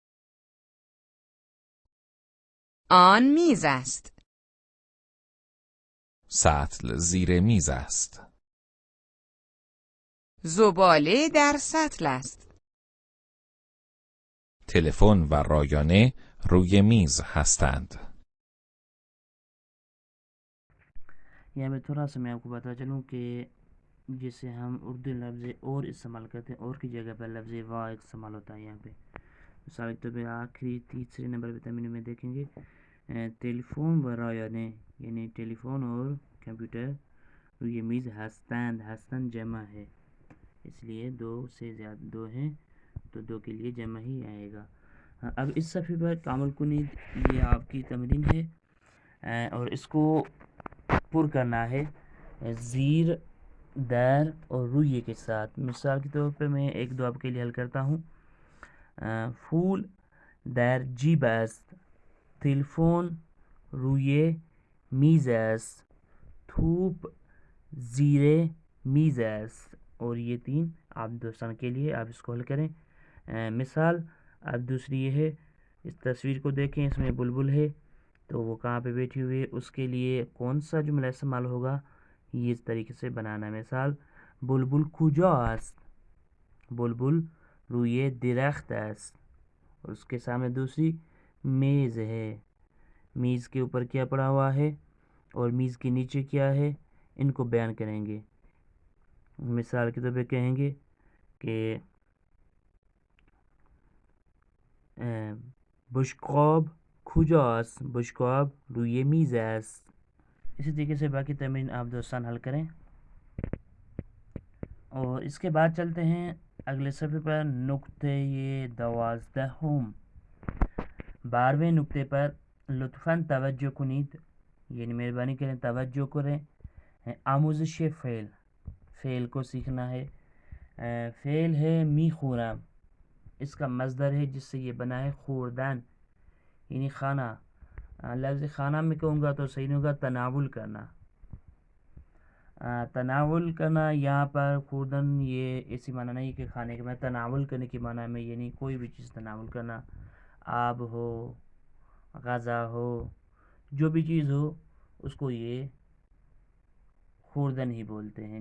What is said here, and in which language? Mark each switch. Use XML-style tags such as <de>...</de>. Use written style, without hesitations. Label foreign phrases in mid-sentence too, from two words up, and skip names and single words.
<fa>آن میز است. سطل زیر میز است. زباله در سطل است. تلفن و رایانه روی میز هستند.</fa> <ur>یہاں میں تھوڑا سا میں آپ کو بتا چلوں کہ جیسے ہم اردو لفظ اور استعمال کرتے ہیں، اور کی جگہ پر لفظ وا استعمال ہوتا ہے. یہاں پہ مثال کے طور پہ آخری تیسرے نمبر پہ تمرین میں دیکھیں گے</ur> <fa>ٹیلیفون و رایانه</fa> <ur>یعنی ٹیلیفون اور کمپیوٹر</ur> <fa>روی میز ہستند.</fa> <ur>ہستند جمع ہے، اس لیے دو سے زیادہ دو ہیں تو دو کے لیے جمع ہی آئے گا. اب اس صفحے پر</ur> <fa>کامل کنید</fa> <ur>یہ آپ کی تمرین ہے اور اس کو پر کرنا ہے</ur> <fa>زیر در</fa> <ur>اور رویے کے ساتھ. مثال کے طور پہ میں ایک دو آپ کے لیے حل کرتا ہوں.</ur> <fa>پھول در جیب است، تلفن روی میز است، توپ زیر میز است.</fa> <ur>اور یہ تین آپ دوستان کے لیے آپ اس کو حل کریں. مثال اب دوسری یہ ہے، اس تصویر کو دیکھیں، اس میں بلبل ہے تو وہ کہاں پہ بیٹھی ہوئی ہے، اس کے لیے کون سا جملہ استعمال ہوگا، یہ اس طریقے سے بنانا ہے.</ur> <fa>مثال بلبل کجا است، بلبل روی درخت است.</fa> <ur>اور اس کے سامنے دوسری میز ہے، میز کے اوپر کیا پڑا ہوا ہے اور میز کے نیچے کیا ہے، ان کو بیان کریں گے. مثال کے طور پہ کہیں گے کہ</ur> <fa>بشقاب کجاست، بشقاب روی میز است.</fa> <ur>اسی طریقے سے باقی تمرین آپ دوستان حل کریں. اور اس کے بعد چلتے ہیں اگلے صفحے پر. نقطے 12 12ویں نقطے پر</ur> <fa>لطفاً توجہ کنید،</fa> <ur>یعنی مہربانی کریں توجہ کریں.</ur> <fa>آموزش فعل،</fa> <ur>فعل کو سیکھنا ہے. فعل ہے</ur> <fa>می خورم،</fa> <ur>اس کا مصدر ہے جس سے یہ بنا ہے خوردن یعنی کھانا. لفظ کھانا میں کہوں گا تو صحیح نہیں ہوگا، تناول کرنا. تناول کرنا یہاں پر خوردن یہ ایسی معنی نہیں کہ کھانے کے، میں تناول کرنے کی معنی میں یعنی کوئی بھی چیز تناول کرنا، آب ہو، غذا ہو، جو بھی چیز ہو اس کو یہ خوردن ہی بولتے ہیں.</ur>